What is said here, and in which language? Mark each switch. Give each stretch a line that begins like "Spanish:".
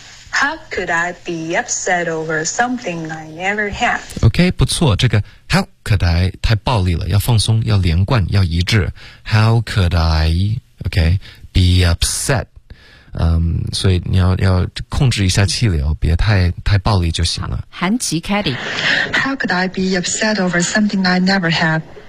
English: How could I be upset over something I never had? OK,
Chinese: 不错，这个
English: How could I?
Chinese: 太暴力了，要放松，要连贯，要一致。
English: How could I? OK, be upset.
Chinese: 所以你要控制一下气流，别太暴力就行了。韩琦 Caddy.
English: How could I be upset over something I never had?